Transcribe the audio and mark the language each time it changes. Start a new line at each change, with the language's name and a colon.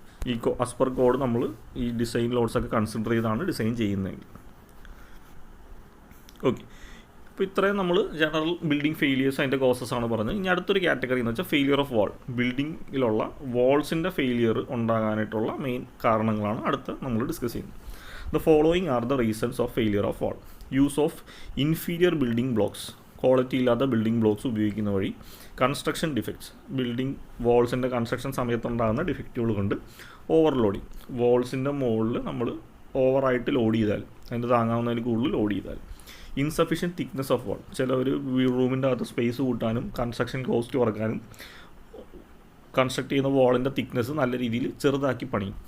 Malayalam: ഈ as per code നമ്മൾ ഈ ഡിസൈൻ ലോഡ്സൊക്കെ കൺസിഡർ ചെയ്താണ് ഡിസൈൻ ചെയ്യുന്നതെങ്കിൽ. ഓക്കെ, അപ്പോൾ ഇത്രയും നമ്മൾ ജനറൽ ബിൽഡിംഗ് ഫെയിലിയേഴ്സ് അതിൻ്റെ കോസസ് ആണ് പറഞ്ഞത്. ഇനി അടുത്തൊരു കാറ്റഗറി എന്ന് വെച്ചാൽ failure of wall. ബിൽഡിങ്ങിലുള്ള വാൾസിൻ്റെ failure ഉണ്ടാകാനായിട്ടുള്ള main കാരണങ്ങളാണ് അടുത്ത് നമ്മൾ ഡിസ്കസ് ചെയ്യുന്നത്.
English: The following are the reasons of failure of wall. Use of inferior building blocks.
Malayalam: Quality ഇല്ലാത്ത ബിൽഡിംഗ് ബ്ലോക്സ് ഉപയോഗിക്കുന്ന വഴി. Construction defects. ബിൽഡിംഗ് വാൾസിൻ്റെ കൺസ്ട്രക്ഷൻ സമയത്തുണ്ടാകുന്ന ഡിഫക്റ്റുകൾ കൊണ്ട്. ഓവർലോഡിങ്. വാൾസിൻ്റെ മുകളിൽ നമ്മൾ ഓവറായിട്ട് ലോഡ് ചെയ്താൽ, അതിൻ്റെ താങ്ങാവുന്നതിന് കൂടുതൽ ലോഡ് ചെയ്താൽ.
English: Insufficient thickness of wall.
Malayalam: ചിലവർ റൂമിൻ്റെ അകത്ത് സ്പേസ് കൂട്ടാനും കൺസ്ട്രക്ഷൻ കോസ്റ്റ് കുറക്കാനും കൺസ്ട്രക്ട് ചെയ്യുന്ന വാളിൻ്റെ തിക്നെസ് നല്ല രീതിയിൽ ചെറുതാക്കി പണിയും.